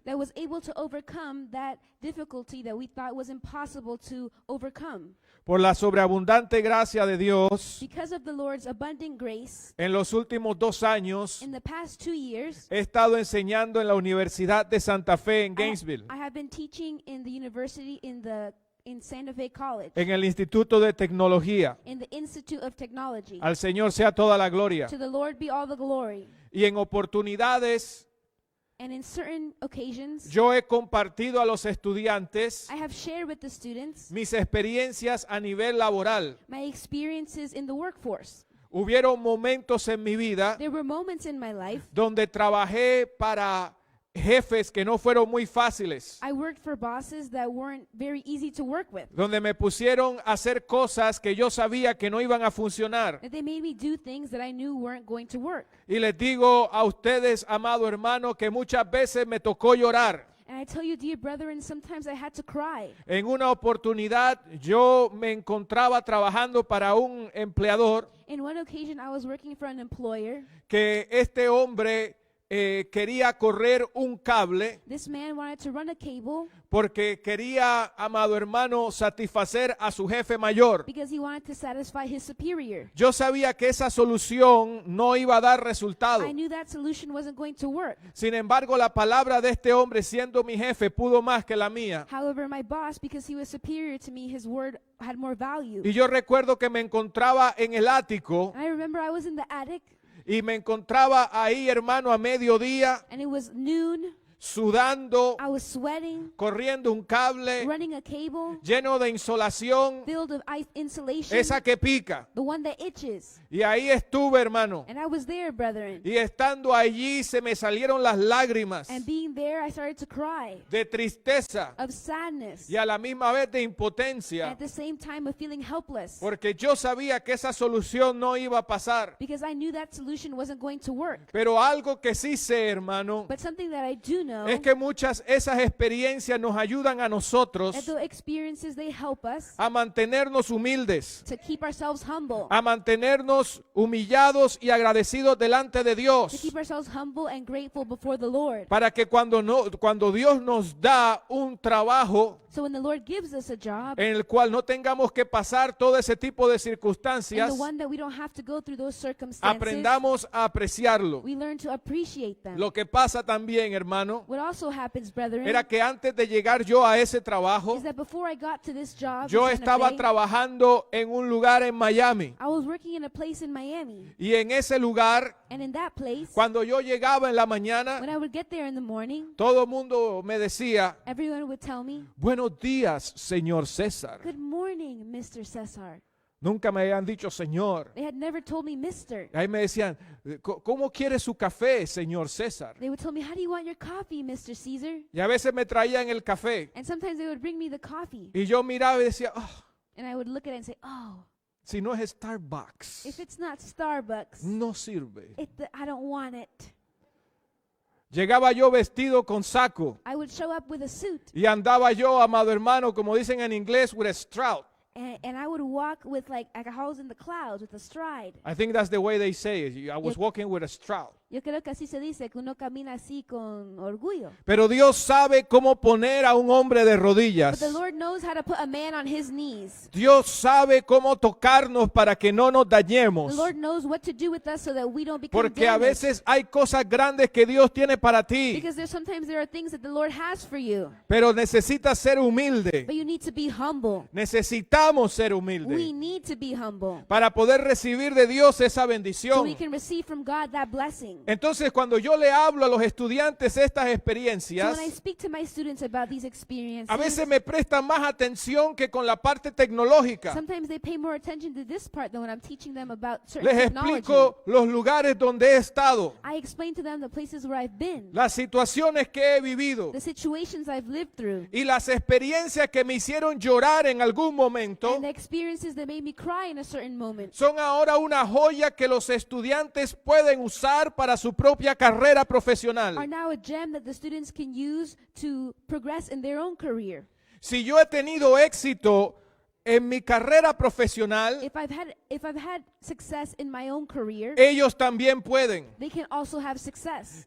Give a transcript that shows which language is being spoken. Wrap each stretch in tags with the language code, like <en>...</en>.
<en>that was able to overcome that difficulty that we thought was impossible to overcome.</en> <es>Por la sobreabundante gracia de Dios,</es> <en>Because of the Lord's abundant grace,</en> <es>en los últimos 2 años</es> <en>in the past 2 years,</en> <es>he estado enseñando en la Universidad de Santa Fe en Gainesville,</es> <en>I have been teaching in the university in Santa Fe College,</en> <es>en el Instituto de Tecnología.</es> <en>in the Institute of Technology.</en> <es>Al Señor sea toda la gloria.</es> <en>To the Lord be all the glory.</en> <es>Y en oportunidades</es> <en>And in certain occasions,</en> <es>yo he compartido a los estudiantes</es> <en>I have shared with the students</en> <es>mis experiencias a nivel laboral.</es> <en>my experiences in the workforce.</en> <es>Hubieron momentos en mi vida</es> <en>There were moments in my life</en> <es>donde trabajé para jefes que no fueron muy fáciles,</es> <en>I worked for bosses that weren't very easy to work with.</en> <es>donde me pusieron a hacer cosas que yo sabía que no iban a funcionar.</es> <en>That they made me do things that I knew weren't going to work.</en> <es>Y les digo a ustedes, amado hermano, que muchas veces me tocó llorar.</es> <en>And I tell you, dear brethren, sometimes I had to cry.</en> <es>En una oportunidad yo me encontraba trabajando para un empleador</es> <en>In one occasion, I was working for an employer.</en> <es>que este hombre quería correr un cable</es> <en>This man wanted to run a cable</en> <es>porque quería, amado hermano, satisfacer a su jefe mayor.</es> <en>because he wanted to satisfy his superior.</en> <es>Yo sabía que esa solución no iba a dar resultado.</es> <en>I knew that solution wasn't going to work.</en> <es>Sin embargo, la palabra de este hombre, siendo mi jefe, pudo más que la mía.</es> <en>However, my boss, because he was superior to me, his word had more value.</en> <es>Y yo recuerdo que me encontraba en el ático</es> <en>And I remember I was in the attic,</en> <es>y me encontraba ahí, hermano, a mediodía,</es> <en>and it was noon.</en> <es>sudando,</es> <en>I was sweating,</en> <es>corriendo un cable</es> <en>running a cable</en> <es>lleno de insolación,</es> <en>filled with ice insulation,</en> <es>esa que pica.</es> <en>the one that itches.</en> <es>Y ahí estuve, hermano.</es> <en>And I was there, brethren.</en> <es>Y estando allí se me salieron las lágrimas</es> <en>And being there, I started to cry</en> <es>de tristeza</es> <en>of sadness,</en> <es>y a la misma vez de</es> <en>and</en> <es>impotencia,</es> <en>at the same time of feeling helpless,</en> <es>porque yo sabía que esa solución no iba a pasar.</es> <en>because I knew that solution wasn't going to work.</en> <es>Pero algo que sí sé, hermano,</es> <en>But something that I do know,</en> <es>es que muchas esas experiencias nos ayudan a nosotros</es> <en>that the experiences, they help us</en> <es>a mantenernos humildes,</es> <en>to keep ourselves humble,</en> <es>a mantenernos humillados y agradecidos delante de</es> <en>to</en> <es>Dios,</es> <en>keep ourselves humble and grateful before the Lord,</en> <es>para que cuando Dios nos da un trabajo,</es> <en>So when the Lord gives us a job,</en> <es>en el cual no tengamos que pasar todo ese tipo de</es> <en>and</en> <es>circunstancias,</es> <en>the one that we don't have to go through those circumstances,</en> <es>aprendamos a apreciarlo.</es> <en>we learn to appreciate them.</en> <es>Lo que pasa también, hermano,</es> <en>What also happens, brethren,</en> <es>era que antes de llegar yo a ese trabajo,</es> <en>is that before I got to this job,</en> <es>yo</es> <en>in Santa</en> <es>estaba</es> <en>Fe,</en> <es>trabajando en un lugar en Miami.</es> <en>I was working in a place in Miami,</en> <es>Y en ese lugar,</es> <en>and in that place,</en> <es>cuando yo llegaba en la mañana,</es> <en>when I would get there in the morning,</en> <es>todo el mundo me decía,</es> <en>everyone would tell me,</en> <es>buenos días, señor César.</es> <en>"Good morning, Mr. Cesar."</en> <es>Nunca me habían dicho señor.</es> <en>They had never told me Mr.</en> <es>Ahí me decían, ¿cómo quiere su café, señor César?</es> <en>They would tell me, "How do you want your coffee, Mr. Caesar?"</en> <es>Y a veces me traían el café.</es> <en>And sometimes they would bring me the coffee,</en> <es>Y yo miraba y decía, "Oh,</es> <en>and I would look at it and say, "Oh,</en> <es>si no es Starbucks,</es> <en>if it's not Starbucks,</en> <es>no sirve."</es> <en>I don't want it."</en> <es>Llegaba yo vestido con saco</es> <en>I would show up with a suit,</en> <es>y andaba yo, amado hermano, como dicen en inglés,</es> <en>with a strut. and I would walk with like a house in the clouds with a stride. I think that's the way they say it. I was walking with a strut.</en> <es>Yo creo que así se dice, que uno camina así con orgullo. Pero Dios sabe cómo poner a un hombre de</es> <en>But</en> <es>rodillas.</es> <en>the Lord knows how to put a man on his knees.</en> <es>Dios sabe cómo tocarnos para que no nos</es> <en>The</en> <es>dañemos.</es> <en>Lord knows what to do with us so that we don't become</en> <es>Porque a</es> <en>damaged.</en> <es>veces hay cosas grandes que Dios tiene para ti.</es> <en>Because sometimes there are things that the Lord has for you.</en> <es>Pero necesitas ser humilde.</es> <en>But you need to be humble.</en> <es>Necesitamos ser</es> <en>We</en> <es>humildes</es> <en>need to be humble.</en> <es>para poder recibir de Dios esa</es> <en>So we</en> <es>bendición.</es> <en>can receive from God that blessing.</en> <es>Entonces, cuando yo le hablo a los estudiantes estas</es> <en>So</en> <es>experiencias,</es> <en>when I speak to my students about these experiences,</en> <es>a veces me prestan más atención que con la parte tecnológica.</es> <en>sometimes they pay more attention to this part than when I'm teaching them about certain</en> <es>Les</es> <en>technology.</en> <es>explico los lugares donde he estado,</es> <en>I explain to them the places where I've been,</en> <es>las situaciones que he vivido</es> <en>the situations I've lived through,</en> <es>y las experiencias que me hicieron llorar en algún momento.</es> <en>and the experiences that made me cry in a certain moment.</en> <es>Son ahora una joya que los estudiantes pueden usar para su propia carrera</es> <en>Are</en> <es>profesional.</es> <en>now a gem that the students can use to progress in their own career.</en> <es>Si yo he tenido éxito en mi carrera profesional,</es> <en>If I've had success in my own career,</en> <es>ellos también pueden.</es> <en>they can also have success.</en>